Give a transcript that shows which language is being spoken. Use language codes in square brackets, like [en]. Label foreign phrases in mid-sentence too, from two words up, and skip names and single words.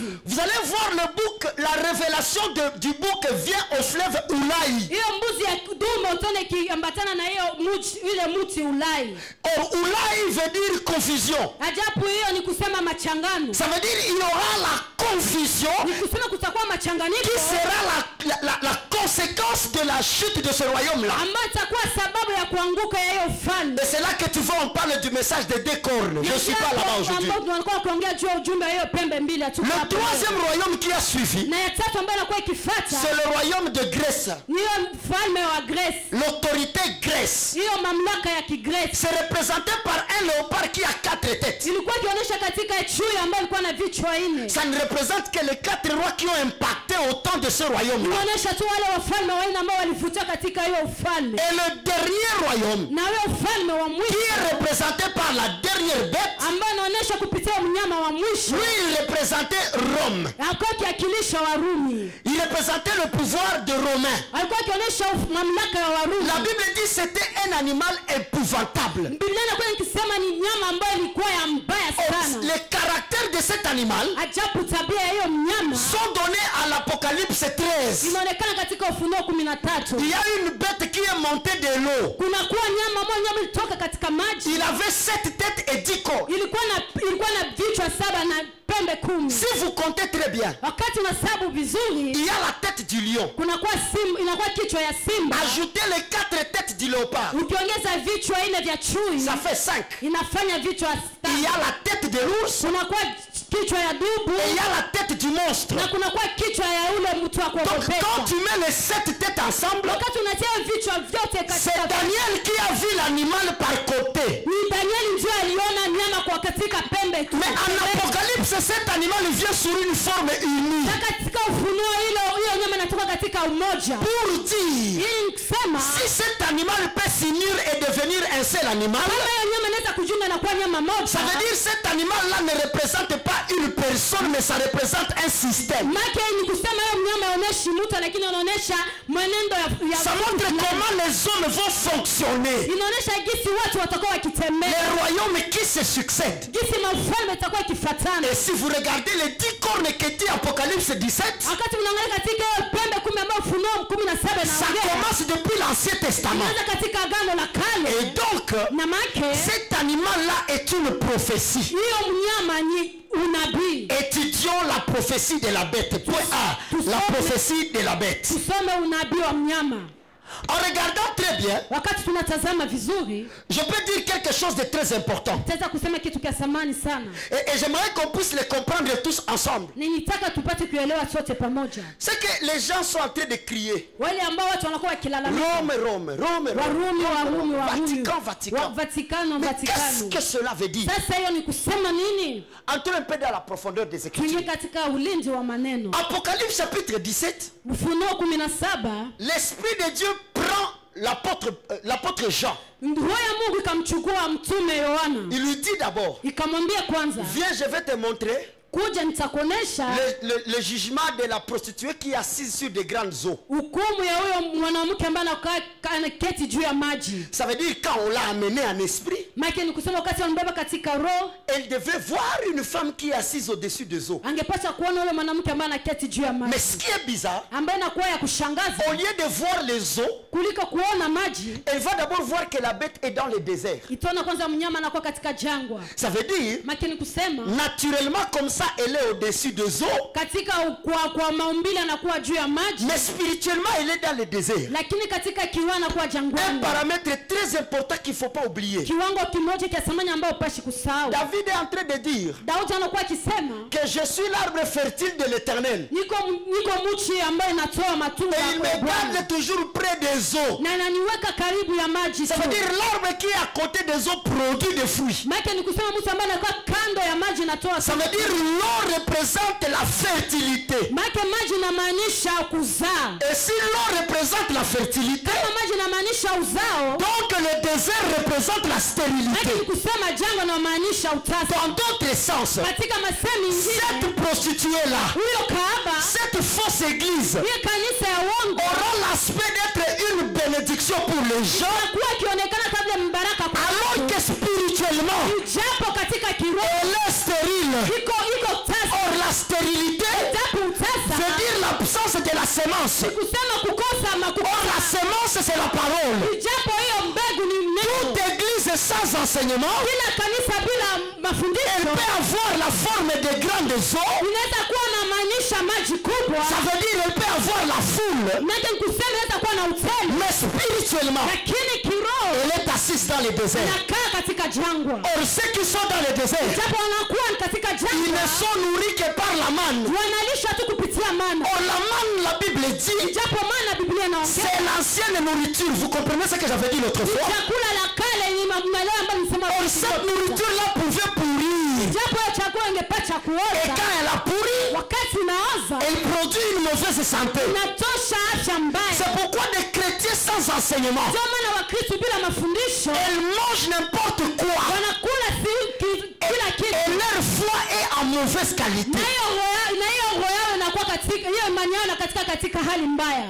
[fr] Vous allez voir le bouc, la révélation du bouc vient au fleuve Ulai. [sw] Hiyo mbuzi ya dume mtona ikiambatana na hiyo ile mti Ulai. [fr] Or Ulai veut dire confusion. [sw] Ajabu hiyo ni kusema machangano. [fr] Ça veut dire il y aura la confusion. [sw] Ni kusema kutakuwa machanganyiko. [fr] Qui sera la conséquence de la la chute de ce royaume-là. [sw] ambayo itakuwa sababu ya kuanguka ya hiyo ufalme. [fr] Et c'est là que tu vois, on parle du message des deux cornes. Je ne suis pas là-bas aujourd'hui. [sw] Ambao tunakuwa kuongea juu ya ujumbe wa hiyo pembe mbili. [fr] Le troisième royaume qui a suivi, [sw] na ya tatu ambayo inakuwa ikifuata, [fr] c'est le royaume de Grèce. [sw] ni hiyo mfalme wa Grèce. [fr] L'autorité Grèce. [sw] Hiyo mamlaka ya Kigresi [fr] C'est représenté par un léopard qui a 4 têtes. [sw] ilikuwa ikionyesha katika chui ambayo ilikuwa na vichwa 4. [fr] Ça ne représente que les 4 rois qui ont impacté au temps de ce royaume-là. [sw] Inaonyesha tu wale wafalme 4 ambao walivutia katika hiyo ufalme. [fr] Et le dernier royaume, [sw] Na huyo ufalme wa [fr] qui [sw] mwisho [fr] est représenté par la dernière bête, [sw] ambayo inaonyesha kupitia mnyama wa mwisho, [fr] lui il représentait Rome. [sw] alikuwa akiwakilisha Warumi. [fr] Il représentait le pouvoir de Romain. [sw] Alikuwa akionyesha mamlaka ya Warumi. [fr] La Bible dit que c'était un animal épouvantable. [sw] Biblia inakuwa ikisema ni nyama ambayo ilikuwa ya mbaya sana. [fr] Les caractères de cet animal [sw] Ajabu tabia ya hiyo mnyama [fr] sont donnés à l'Apocalypse 13. [sw] inaonekana katika Ufunuo 13. [fr] Il y a une bête qui est montée de l'eau. [sw] Kuna kuwa nyama moja ilitoka katika maji. [fr] Il avait 7 têtes et 10 corps. [sw] Ilikuwa na vichwa 7 na pembe 10. [fr] Si vous comptez très bien, [sw] Wakati unahesabu vizuri, [fr] il y a la tête du lion. [sw] kuna kuwa simba, inakuwa kichwa ya simba. [fr] Ajoutez les 4 têtes du léopard. [sw] Ukiongeza vichwa 4 vya chui, [fr] Ça fait 5. [sw] inafanya vichwa 5. [fr] Il y a la tête de l'ours [sw] Kuna kuwa kichwa ya dubu [fr] et il y a la tête du monstre. [sw] na kuna kuwa kichwa ya ule mtu wa [fr] Donc quand [sw] kuogopesha. [fr] tu mets les 7 têtes ensemble, [sw] Wakati unatia vichwa vyote [fr] c'est [sw] katika, [fr] Daniel qui a vu l'animal par côté. [sw] ni Danieli ndio aliona nyama kwa katika pembe tu. [fr] Mais en Apocalypse, cet animal vient sur une forme unie. [sw] Na katika Ufunuo hiyo nyama inatoka katika umoja. [fr] Pour dire, [sw] Ili kusema [fr] si cet animal peut s'unir et devenir un seul animal, [sw] kama hiyo nyama inaweza kujiunga na kuwa nyama moja, [fr] ça veut dire que cet animal-là ne représente pas une personne, mais ça représente un système. [sw] maana ni kusema hiyo mnyama haonyeshi mtu, lakini anaonyesha mwenendo ya [fr] Ça montre comment les hommes vont fonctionner. [sw] inaonyesha jinsi watu watakuwa wakitembea, [fr] Les royaumes qui se succèdent. [sw] jinsi mafalme itakuwa ikifuatana. [fr] Et si vous regardez les 10 cornes qui dit Apocalypse 17, [sw] Wakati mnaangalia katika hiyo pembe 10 ambayo Ufunuo 17 [fr] ça [sw] na [fr] commence depuis l'Ancien Testament. [sw] inaanza katika Agano la Kale. [fr] Et donc, [sw] Na maana [fr] cet animal-là est une prophétie. [sw] hiyo mnyama ni unabii. [fr] Étudions la prophétie de la bête. Point A. La prophétie de la bête. [sw] Tusome unabii wa mnyama. [fr] En regardant très bien, [sw] Wakati tunatazama vizuri, [fr] je peux dire quelque chose de très important. [sw] tutaweza kusema kitu cha thamani sana. [fr] Et j'aimerais qu'on puisse le comprendre tous ensemble. [sw] Nilitaka tupate kuelewa sote pamoja. [fr] C'est que les gens sont en train de crier. [sw] Wale ambao watu wanakuwa wakilalamika, [fr] Rome, Rome, Rome, [sw] Warumi, Warumi, Warumi, [fr] Vatican, Vatican. [sw] Vatikano, [fr] Mais qu'est-ce [sw] Vatikano. [fr] que cela veut dire? [sw] Sasa hiyo ni kusema nini? [fr] Entrons un peu dans la profondeur des [sw] Tuingie [fr] Écritures. [sw] katika ulinzi wa maneno. [fr] Apocalypse chapitre 17, [sw] Ufunuo 17, [fr] l'Esprit de Dieu prend l'apôtre Jean. [sw] roho ya Mungu ikamchukua mtume Yohana, [fr] Il lui dit d'abord, [sw] ikamwambia kwanza, [fr] viens, je vais te montrer [sw] kuja nitakuonesha [fr] le jugement de la prostituée qui est assise sur des grandes eaux. [sw] hukumu ya huyo mwanamke ambaye anaketi juu ya maji. [fr] Ça veut dire quand on l'a amené en esprit, [sw] Maana ni kusema wakati wanambeba katika roho, [fr] elle devait voir une femme qui est assise au-dessus des eaux. [sw] angepaswa kuona yule mwanamke ambaye anaketi juu ya [fr] Mais [sw] maji, [fr] ce qui est bizarre, [sw] ambaye inakuwa ya kushangaza, [fr] au lieu de voir les eaux, [sw] kuliko kuona maji, [fr] elle va d'abord voir que la bête est dans le désert. [sw] itaona kwanza mnyama anakuwa katika jangwa. [fr] Ça veut dire, [sw] Maana ni kusema [fr] naturellement comme ça, elle est au-dessus des eaux, [sw] katika kwa maumbile anakuwa juu ya maji, [fr] mais spirituellement, elle est dans le désert. [sw] lakini katika kiwango anakuwa [fr] Un [sw] jangwani. [fr] paramètre très important qu'il ne faut pas oublier. [sw] Kiwango kimoja cha thamani ambayo upashi kusahau. [fr] David est en train de dire [sw] Daudi anakuwa akisema, [fr] que je suis l'arbre fertile de l'Éternel. [sw] niko mchi ambaye inatoa matunda [fr] Et il [sw] kwa [fr] me [sw] Bwana, [fr] garde toujours près des eaux. [sw] na ananiweka karibu ya maji. [fr] Ça veut dire l'arbre qui est à côté des eaux produit des fruits. [sw] Maana ni kusema mtu ambaye anakuwa kando ya maji inatoa. [fr] Ça veut dire l'eau représente la fertilité. [sw] Maana maji inamaanisha kuzaa. [fr] Et si l'eau représente la fertilité, [sw] Kama maji inamaanisha uzao, [fr] donc le désert représente la [sw] maana [fr] stérilité. [sw] ni kusema jangwa inamaanisha utasa. [fr] Dans d'autres sens, [sw] Katika masemi [fr] cette [sw] nyingine, [fr] prostituée-là, [sw] huyo kahaba, [fr] cette fausse église, [sw] hiyo kanisa ya uongo [fr] aura l'aspect d'être une bénédiction pour les gens, [sw] anakuwa akionekana kabla mbaraka kwa [fr] alors [sw] watu, [fr] que spirituellement, [sw] japo katika kiroho [fr] elle est stérile. [sw] iko tasa. [fr] Or, la stérilité [sw] Japo utasa [fr] veut dire l'absence de la semence. [sw] kusema kukosa ama [fr] Or, la semence, c'est la parole. [sw] japo hiyo mbegu ni neno. [fr] Toute église sans enseignement, [sw] Kila kanisa bila [fr] elle [sw] mafundisho [fr] peut avoir la forme de grandes eaux. [sw] inaweza kuwa na maanisha maji kubwa, [fr] Ça veut dire elle peut avoir la foule. [sw] maana kusema inaweza kuwa na na utele, [fr] mais spirituellement, [sw] lakini kiroho [fr] elle est assise dans le désert. [sw] inakaa katika jangwa. [fr] Or ceux qui sont dans le désert, [sw] Japo wanakuwa katika [fr] ils [sw] jangwa, [fr] ne sont nourris que par la manne. [sw] wanalisha tu kupitia mana. [fr] Or la manne, la Bible dit, [sw] Japo mana Biblia inaongea [fr] c'est l'ancienne nourriture. Vous comprenez ce que j'avais dit l'autre fois? [sw] chakula la kale ni mamleo ambayo nisema. [fr] Or cette nourriture-là pouvait pourrir. [sw] Japo chakula ingepata [fr] Et [sw] kuoza, [fr] quand elle a pourri, [sw] wakati inaoza [fr] elle produit une mauvaise santé. [sw] inatosha afya mbaya. [fr] C'est pourquoi des chrétiens sans enseignement, [sw] Ndio maana Wakristo bila mafundisho [fr] elles mangent n'importe quoi. [sw] wanakula kila kitu, [fr] Et leur foi est en mauvaise qualité. [sw] na hiyo roho yao inakuwa katika hiyo imani yao katika hali mbaya.